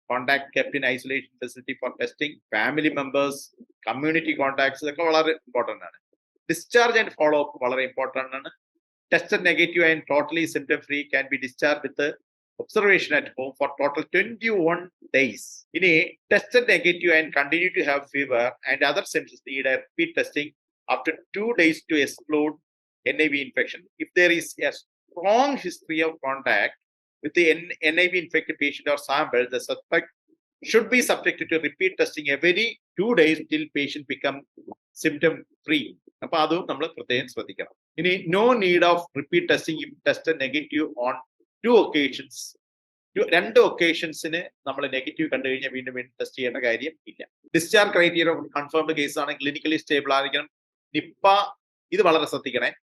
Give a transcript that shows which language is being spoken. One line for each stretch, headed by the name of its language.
English: Contact kept in isolation facility for testing. Family members, community contacts
Malayalam: ഇതൊക്കെ വളരെ important ആണ്.
English: discharge and follow up
Malayalam: വളരെ important ആണ്.
English: Tested negative and totally symptom free can be discharge with observation at home for total 21 days. ഇനി tested negative and continue to have fever and other symptoms need a repeat testing after 2 days to exclude NIV infection. If there is a strong history of contact with the NIV infected patient or sample, the suspect should be subjected to repeat testing every 2 days till patient become symptom free.
Malayalam: അപ്പൊ അതും നമ്മൾ പ്രത്യേകം ശ്രദ്ധിക്കണം.
English: ഇനി no need of repeat testing if tested negative on 2 occasions.
Malayalam: 2 ഒക്കേഷൻസിന് നമ്മൾ negative കണ്ടു കഴിഞ്ഞാൽ വീണ്ടും ടെസ്റ്റ് ചെയ്യേണ്ട കാര്യം ഇല്ല. ഡിസ്ചാർജ് ക്രൈറ്റീരിയ കൺഫേംഡ് കേസ് ആണ്. ക്ലിനിക്കലി സ്റ്റേബിൾ ആയിരിക്കണം. നിപ്പ ഇത് വളരെ ശ്രദ്ധിക്കണേ.